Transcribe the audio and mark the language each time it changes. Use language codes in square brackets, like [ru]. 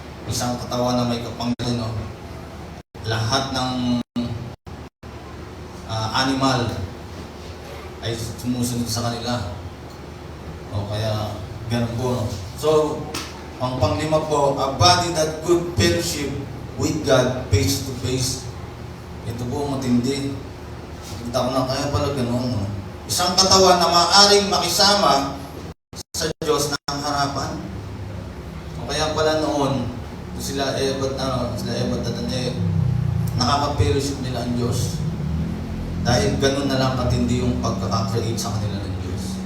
[tl] Isang katawan na may kapangyarihan, lahat ng animal ay sumusunod sa kanila. Kaya ganun po. [en] So, [tl] ang panglima po, [en] a body that could fellowship with God face to face. [tl] Ito po matindi. Kita ko na kaya pala ganun. Isang katawan na maaaring makisama sa Diyos ng harapan. Kaya pala noon, sila Ebat at Adan, nakaka-fellowship nila ang Diyos. Dahil ganun na lang katindi yung pagkaka-create sa kanila ng Diyos.